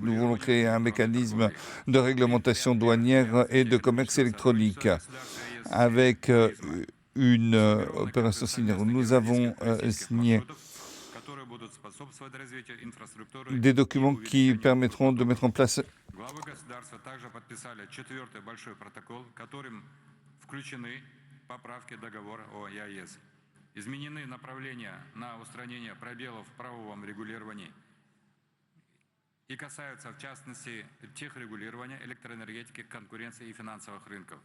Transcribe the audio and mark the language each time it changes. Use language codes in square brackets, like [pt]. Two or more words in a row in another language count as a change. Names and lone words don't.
[fr] Nous voulons créer un mécanisme de réglementation douanière et de commerce électronique avec une opération similaire. Nous avons signé des documents qui permettront de mettre en place [ru] поправки договора о ЕАЭС. Изменены направления на устранение пробелов в правовом регулировании и касаются, в частности, техрегулирования, электроэнергетики, конкуренции и финансовых рынков.